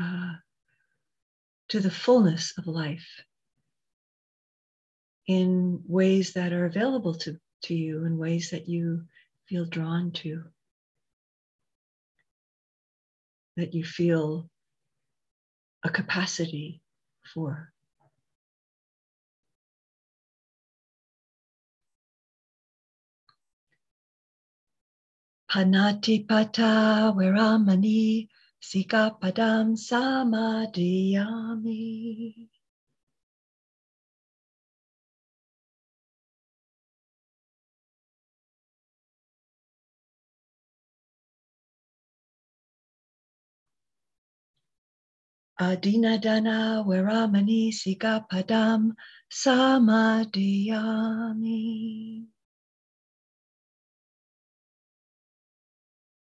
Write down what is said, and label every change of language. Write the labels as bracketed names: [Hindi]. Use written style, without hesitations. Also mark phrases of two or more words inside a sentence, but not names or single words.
[English] the fullness of life in ways that are available to you, in ways that you feel drawn to, that you feel a capacity for. [Pali] Panatipata viramani sikapadam samadhiyami. Adinadana viramani sikapadam samadhiyami.